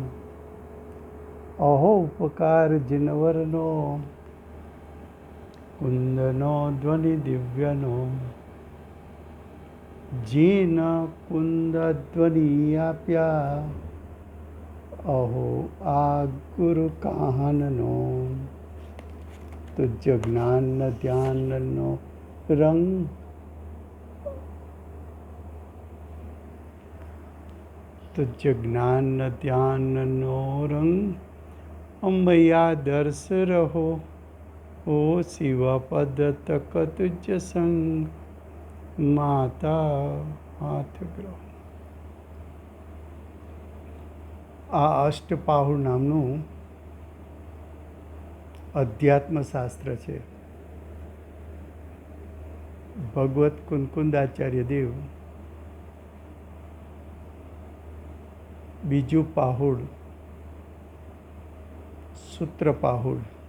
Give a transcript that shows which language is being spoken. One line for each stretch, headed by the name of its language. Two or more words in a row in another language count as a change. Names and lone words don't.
Gujarati: અહો ઉપકાર જિનવરનો કુંદનો ધ્વનિ દિવ્યનો જીન કુંદ ધ્વનિ આપ્યા અહો આ ગુરુ કહાનનો તુજ જ્ઞાન ધ્યાનનો રંગ તુજ જ્ઞાન ધ્યાનનો રંગ અંબૈયા દર્શ રહો ઓ શિવ પદ તક તુજ સંગ માતા હાથ ગ્રહ। આ અષ્ટપાહુર નામનું અધ્યાત્મશાસ્ત્ર છે. ભગવત કુંકુંદાચાર્ય દેવ બીજું પાહુડ સૂત્ર પાહુડ.